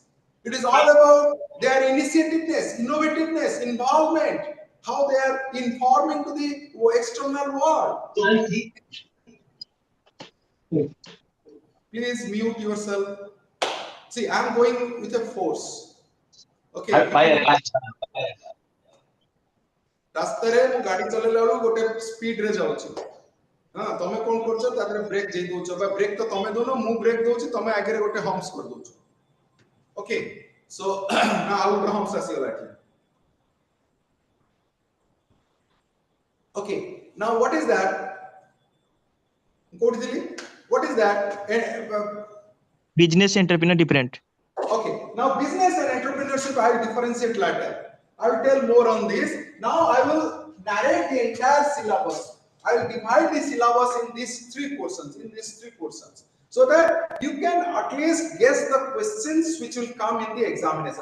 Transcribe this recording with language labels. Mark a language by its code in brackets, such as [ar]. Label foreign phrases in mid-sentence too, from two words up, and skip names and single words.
[en] It is all about their initiativeness, innovativeness, involvement, how they are informing to the external world. Please mute yourself. See, I am going with a force. [or] Okay. ରାସ୍ତାରେ ମୁଁ ଗାଡି ଚଲେଇଲା ବେଳକୁ ଗୋଟେ ସ୍ପିଡ ରେ ଯାଉଛି ହଁ ତମେ କଣ କରୁଛ ତାପରେ ବ୍ରେକ୍ ଦେଇ ଦଉଛ ବା ବ୍ରେକ୍ ତ ତମେ ଦଉନ ମୁଁ ବ୍ରେକ୍ ଦଉଛି ତମେ ଆଗରେ ଗୋଟେ ହମ୍ପସ୍ କରି ଦଉଛ [en] okay so [or] ନା ଆଉ ଗୋଟେ ହମ୍ପସ୍ ଆସିଗଲା ଏଠି [en] okay now what is that [or] କୋଉଠି ଥିଲି [en] what is that Business entrepreneur different. okay now business and entrepreneurship I will differentiate later I will tell more on this. Now I will narrate the entire syllabus. I will divide the syllabus in these three portions, so that you can at least guess the questions which will come in the examination.